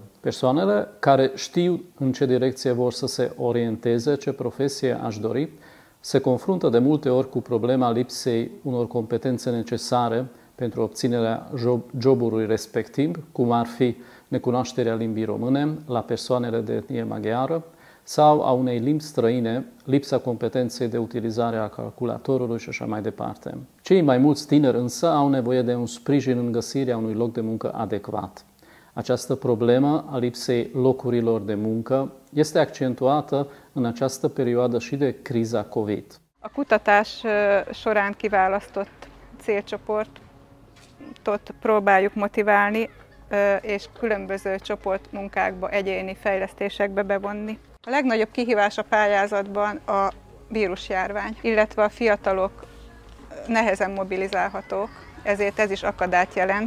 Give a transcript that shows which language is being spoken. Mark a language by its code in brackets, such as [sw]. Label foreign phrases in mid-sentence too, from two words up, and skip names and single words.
[ro] Persoanele care știu în ce direcție vor să se orienteze, ce profesie aș dori, se confruntă de multe ori cu problema lipsei unor competențe necesare pentru obținerea jobului respectiv, cum ar fi necunoașterea limbii române la persoanele de etnie maghiară sau a unei limbi străine, lipsa competenței de utilizare a calculatorului și așa mai departe. Cei mai mulți tineri însă au nevoie de un sprijin în găsirea unui loc de muncă adecvat. Această problemă a lipsei locurilor de muncă este accentuată în această perioadă și de criza COVID. [hu] A kutatás során kiválasztott célcsoportot próbáljuk motiválni, és különböző csoportmunkákba, egyéni fejlesztésekbe bevonni. A legnagyobb kihívás a pályázatban a vírusjárvány, illetve a fiatalok nehezen mobilizálhatók, ezért ez is akadályt jelent.